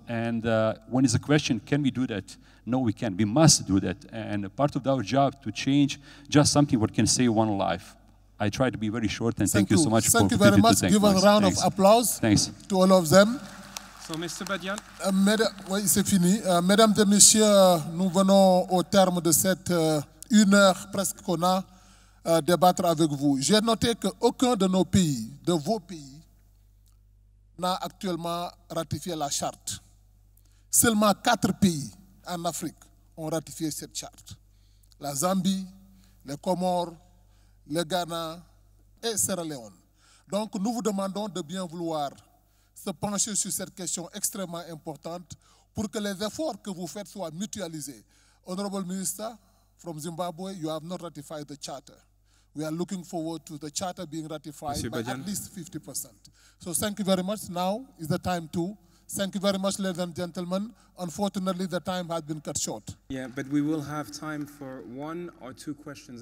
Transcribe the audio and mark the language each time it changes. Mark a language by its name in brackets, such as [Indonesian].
[English] And when is a question, can we do that? No, we can. We must do that. And part of our job to change just something what can save one life. I try to be very short, and thank you so much. Thank you very much. Give a round of applause to all of them. So, Mr. Badian. [French] Oui, c'est fini. Mesdames et messieurs, nous venons au terme de cette 1 heure presque qu'on a débattre avec vous. J'ai noté qu'aucun de nos pays, de vos pays, n'a actuellement ratifié la charte. Seulement 4 pays en Afrique ont ratifié cette charte. La Zambie, les Comores, le Ghana et Sierra Leone. Donc nous vous demandons de bien vouloir se pencher sur cette question extrêmement importante pour que les efforts que vous faites soient mutualisés. [English] Honorable Minister from Zimbabwe, you have not ratified the charter. We are looking forward to the charter being ratified by at least 50%. So thank you very much. Now is the time to. Thank you very much, ladies and gentlemen. Unfortunately, the time has been cut short. Yeah, but we will have time for 1 or 2 questions.